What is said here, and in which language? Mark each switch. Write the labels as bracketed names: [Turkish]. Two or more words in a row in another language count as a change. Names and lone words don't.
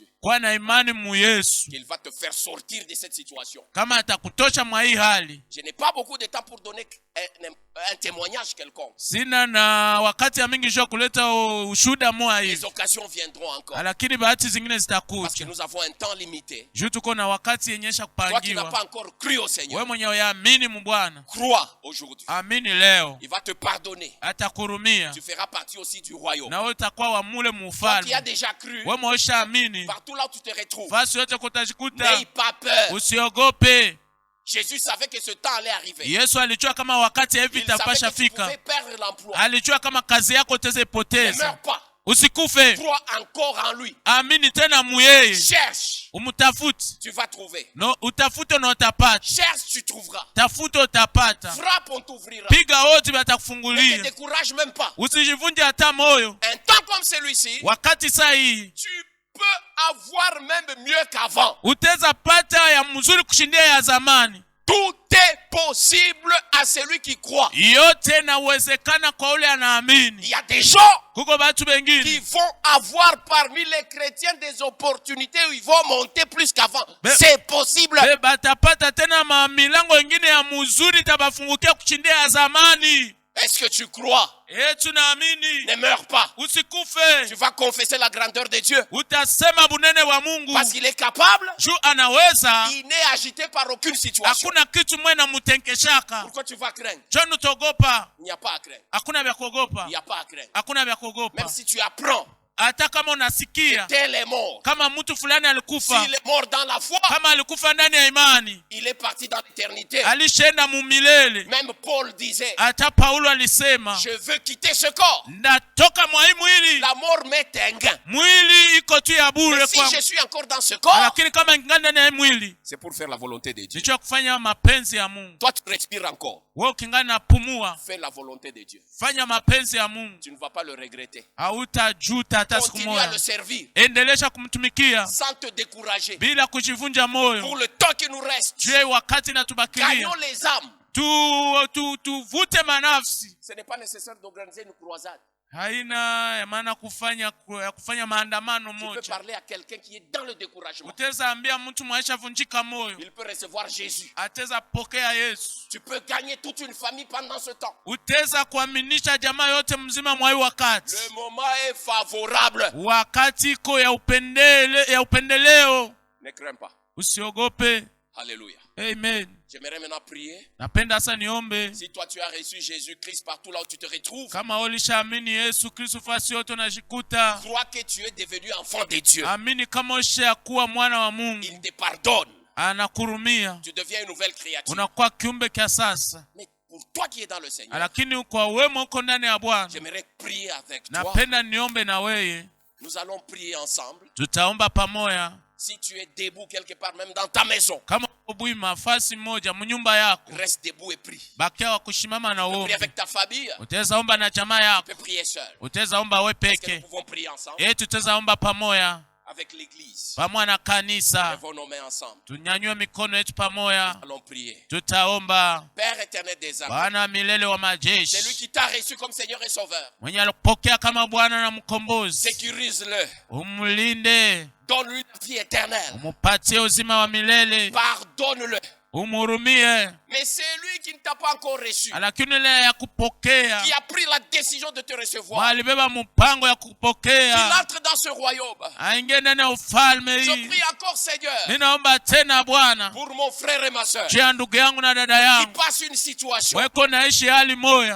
[Swahili] kwa na imani mu Yesu, [French] Qu'il va te faire sortir de cette situation. [Swahili] kama atakutosha mwa hii hali. [French] Je n'ai pas beaucoup de temps pour donner un témoignage quelconque. [Swahili] Sina na wakati ya mingi jua kuleta ushuda moya [French] Les [Swahili] hivi, [French] occasions viendront encore. [Swahili] lakini bahati zingine [French] Parce que [Swahili] zitakuja, [French] nous avons un temps limité. [Swahili] juu tuko na wakati yenyesha [French] Toi qui n'as pas [Swahili] kupangiwa. [French] encore cru au [Swahili] Wewe [French] Seigneur, [Swahili] mwenye yaamini mu Bwana, [French] crois aujourd'hui. [Swahili] amini leo, [French] Il va te pardonner. [Swahili] atakurumia [French] Tu feras partie aussi du royaume. [Swahili] na wewe utakuwa wa mule [French] Toi qui as [Swahili] mufalme. [French] déjà cru, [Swahili] Wewe mwisha amini, [French] partout là où tu te retrouves, [Swahili] fasi yote kutajikuta, [French] n'aie pas peur. [Swahili] usiogope. [French] Jésus savait que ce temps allait arriver. [Swahili] Yesu alijua kama wakati hivi [French] Il savait [Swahili] itapasha [French] que tu [Swahili] fika. [French] pouvais perdre l'emploi. [Swahili] Alijua kama kazi yako utaweza [French] Ne [Swahili] ipoteza. [French] meurs pas. [Swahili] usikufe. [French] Crois encore en lui. [Swahili] Amini tena muyeye. [French] Cherche. [Swahili] Umtafute. [French] Tu vas trouver. [Swahili] No, utafute na utapata. [French] Cherche, tu trouveras. [Swahili] Tafute utapata. [French] Frappe, on t'ouvrira. [Swahili] Piga hodi [French] Ne te [Swahili] batakufungulia. [French] décourage même pas. [Swahili] Usijivunje hata moyo. [French] Un temps comme celui-ci, [Swahili] Wakati saa hii [French] tu peux avoir même mieux qu'avant. [Swahili] utaweza pata ya mzuri kushindia ya zamani. [French] Tout est possible à celui qui croit. [Swahili] Yote inawezekana kwa ule anaamini. [French] Il y a des gens [Swahili] Kuko batu [French] qui [Swahili] bengine [French] vont avoir parmi les chrétiens des opportunités où ils vont monter plus qu'avant. Mais- C'est possible. [Swahili] batapata tena milango ingine ya mzuri tabafungukia kushindia ya zamani. [French] Est-ce que tu crois? [Swahili] Tunaamini. [French] Ne meurs pas. Tu [Swahili] Usikufe. [French] vas confesser la grandeur de Dieu. [Swahili] Utasema bunene wa Mungu. [French] Parce qu'il est capable. [Swahili] Juu anaweza. [French] Il n'est agité par aucune situation. [Swahili] Hakuna kitu mwe na mutenkeshaka. [French] Pourquoi tu vas craindre? [Swahili] John utogopa. [French] Il n'y a pas à craindre. [Swahili] Hakuna vya kuogopa. [French] Il n'y a pas à craindre. [Swahili] Hakuna vya kuogopa. [French] Même si tu apprends [Swahili] Hata kama unasikia [French] tel est mort. [Swahili] kama mtu fulani alikufa, [French] S'il est mort dans la foi, [Swahili] kama alikufa ndani ya imani, [French] il est parti dans l'éternité. [Swahili] alishaenda mumilele. [French] Même Paul disait, [Swahili] Hata Paulo alisema, [French] je veux quitter ce corps. [Swahili] natoka mwa hii mwili. [French] La mort m'est un gain. [Swahili] Mwili iko tu ya bure [French] Mais si [Swahili] kwa, [French] je suis encore dans ce corps, [Swahili] lakini kama ingana ndani ya hii mwili, [French] c'est pour faire la volonté de Dieu. [Swahili] nicho kufanya mapenzi ya Mungu. [French] Toi, tu respires encore. [Swahili] Wewe ukingana na pumua, [French] Fais la volonté de Dieu. [Swahili] fanya mapenzi ya Mungu. [French] Tu ne vas pas le regretter. [Swahili] Hautajuta hata siku [French] Continue à [Swahili] moja. [French] le servir [Swahili] Endelesha kumtumikia [French] sans te décourager. [Swahili] bila kujivunja moyo. [French] Pour le temps qui nous reste, [Swahili] Je wakati natubakilia, [French] gagnons les âmes. [Swahili] tuvute manafsi. [French] Ce n'est pas nécessaire d'organiser une croisade. [Swahili] Haina maana kufanya maandamano [French] Tu peux [Swahili] moja. [French] parler à quelqu'un qui est dans le découragement. [Swahili] Utaweza ambia mtu mwaisha vunjika moyo, [French] Il peut recevoir Jésus. [Swahili] ataweza pokea Yesu. [French] Tu peux gagner toute une famille pendant ce temps. [Swahili] Utaweza kuaminisha jamaa yote mzima mwa hii wakati. [French] Le moment est favorable. [Swahili] Wakati iko ya upendeleo. [French] Ne crains pas. [Swahili] Usiogope. [French] Alléluia. [Swahili] Amen. [French] J'aimerais maintenant prier. [Swahili] Napenda sasa niombe. [French] Si toi tu as reçu Jésus-Christ partout là où tu te retrouves, [Swahili] Kama ulishaamini Yesu Kristo fasi yote unajikuta, [French] crois que tu es devenu enfant de Dieu. [Swahili] amini kama ushakuwa mwana wa Mungu. [French] Il te pardonne. [Swahili] Anakurumia. [French] Tu deviens une nouvelle créature. [Swahili] Unakuwa kiumbe kia sasa. [French] Mais pour toi qui es dans le Seigneur, [Swahili] Lakini kwa wema uko ndani ya Bwana, [French] j'aimerais prier avec toi. [Swahili] napenda niombe na wewe. [French] Nous allons prier ensemble. [Swahili] Tutaomba pamoja. [French] Si tu es debout quelque part, même dans ta maison, [Swahili] Kama ubui mafasi moja mnyumba yako, [French] reste debout et prie. [Swahili] bakia wa kushimama na [French] Tu peux prier [Swahili] uombe. [French] avec ta famille, [Swahili] Utaweza omba na jamaa [French] tu [Swahili] yako, [French] peux prier seul. [Swahili] utaweza omba we [French] Est-ce que nous [Swahili] peke. [French] pouvons prier ensemble [Swahili] Tutaweza omba pamoja [French] avec l'église? [Swahili] pamoja na kanisa. [French] Lèvons nos mains ensemble. [Swahili] Tunyanyue mikono yetu pamoja. [French] Allons prier. [Swahili] Tutaomba. [French] Père éternel des âmes, [Swahili] Bwana milele wa [French] c'est lui [Swahili] majeshi, [French] qui t'a reçu comme Seigneur et Sauveur. [Swahili] mwenye alikupokea kama Bwana na mkombozi, [French] Sécurise-le. [Swahili] umlinde, [French] Donne-lui la vie éternelle. [Swahili] umupatie uzima wa milele, [French] Pardonne-le. [Swahili] umhurumie. [French] Mais c'est lui qui ne t'a pas encore reçu, [Swahili] Lakini ile ya kupokea, [French] qui a pris la décision de te recevoir. [Swahili] alibeba mpango ya [French] Il [Swahili] kupokea, [French] entre dans ce royaume. [Swahili] aingie ndani ya ufalme [French] Je [Swahili] hii. [French] prie encore, Seigneur, [Swahili] Ninaomba tena Bwana, [French] pour mon frère et ma soeur, [Swahili] juu ya ndugu yangu na dada [French] qui [Swahili] yangu, [French] passe une situation. [Swahili] weko naishi hali moya,